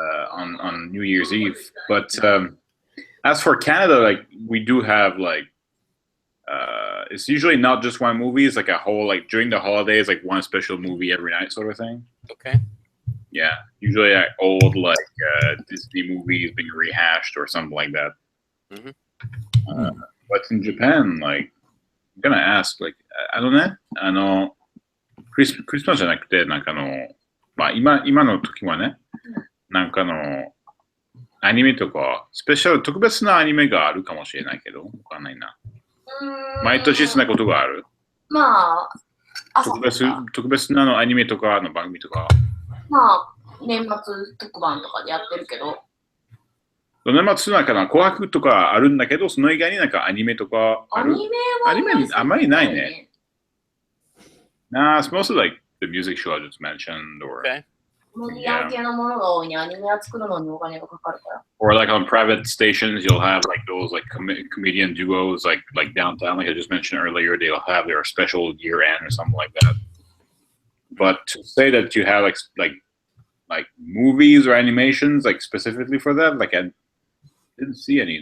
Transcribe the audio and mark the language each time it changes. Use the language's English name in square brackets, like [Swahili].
[English] On New Year's Eve, but as for Canada, like we do have like it's usually not just one movie. It's like a whole like during the holidays, like one special movie every night, sort of thing. Okay. Yeah, usually like old like Disney movies being rehashed or something like that. But in Japan, like I'm gonna ask, like [Japanese] クリスマスじゃなくてなんかまあ今の時はね、なんかアニメとかスペシャル特別なアニメがあるかもしれないけど、わかんないな。毎年そんなことがある。まあ、特別なアニメとかの番組とか。まあ、年末特番とかでやってるけど。年末なんかな、紅白とかあるんだけど、その以外になんかアニメとかある。アニメあんまりないね。 [English] Nah, it's mostly like the music show I just mentioned, or or like on private stations, you'll have like those like comedian duos, like downtown, like I just mentioned earlier. They'll have their special year end or something like that. But to say that you have like movies or animations like specifically for that, like I didn't see any.